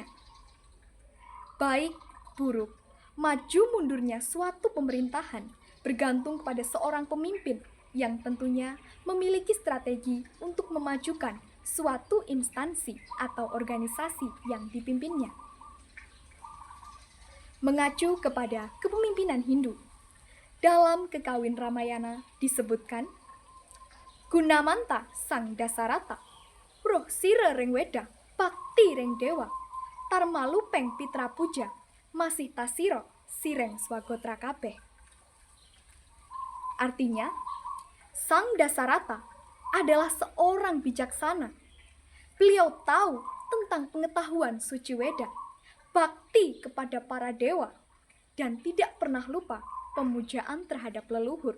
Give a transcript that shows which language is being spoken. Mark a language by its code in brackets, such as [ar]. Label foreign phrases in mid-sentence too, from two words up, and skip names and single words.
[id] Baik, buruk, maju mundurnya suatu pemerintahan bergantung kepada seorang pemimpin yang tentunya memiliki strategi untuk memajukan suatu instansi atau organisasi yang dipimpinnya. Mengacu kepada kepemimpinan Hindu, dalam Kekawin Ramayana disebutkan, [kaw] Gunamanta Sang Dasarata, Roh Sira Reng Weda, Bakti Reng Dewa, Tarmalu Peng Pitra Puja, Masih Tasiro Sireng Swagotra Kabeh. [id] Artinya, Sang Dasarata adalah seorang bijaksana. Beliau tahu tentang pengetahuan suci Weda, bakti kepada para dewa, dan tidak pernah lupa pemujaan terhadap leluhur.